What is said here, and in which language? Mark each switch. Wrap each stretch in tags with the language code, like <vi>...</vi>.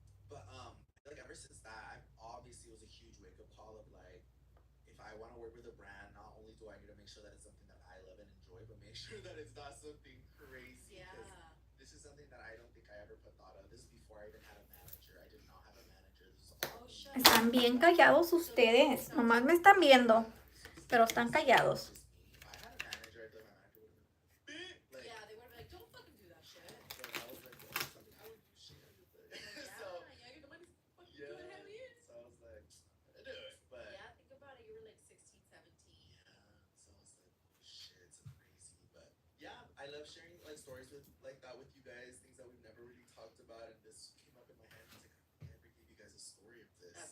<en>But I feel like ever since that, obviously it was a huge wake up call of like, if I want to work with a brand, not only do I need to make sure that it's something that I love and enjoy, but make sure that it's not something crazy. Because this is something that I don't think I ever put thought of. This is before I even had a manager. I did not have a manager. This is all me.</en> <es>Están bien callados ustedes. Nomás me están viendo, pero están callados.</es> <en>Just me. If I had a manager, I feel like my manager would have been like, Yeah, they would have been like, don't fucking do that shit. but I was like, well, it's something I would do shit. So Yeah, the money's fucking yeah. good, hell yeah. So I was like, I'm gonna do it. But Yeah, think about it. You were like 16, 17. yeah, so I was like, shit, it's crazy. But yeah, I love sharing like stories with like that with you guys, things that we've never really talked about, and this came up in my head. I was like, I never gave you guys a story of this.</en>